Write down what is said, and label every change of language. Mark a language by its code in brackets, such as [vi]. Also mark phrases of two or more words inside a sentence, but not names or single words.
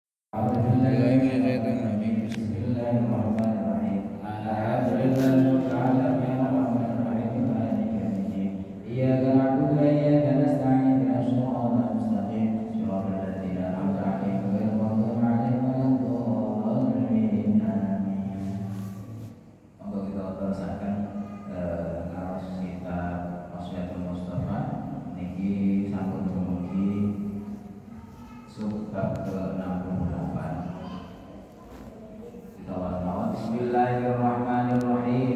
[ar] Bismillahirrahmanirrahim. الحمد لله رب العالمين الرحمن الرحيم مالك يوم الدين. إياك نعبد وإياك نستعين اهدنا الصراط المستقيم صراط الذين أنعمت عليهم غير المغضوب عليهم ولا الضالين. Amin. [jv] Monggo kita terusaken ngaos kitab Wasyatul Mustafa niki sampun dumugi subbab ke-68. [ar] Bismillahirrahmanirrahim.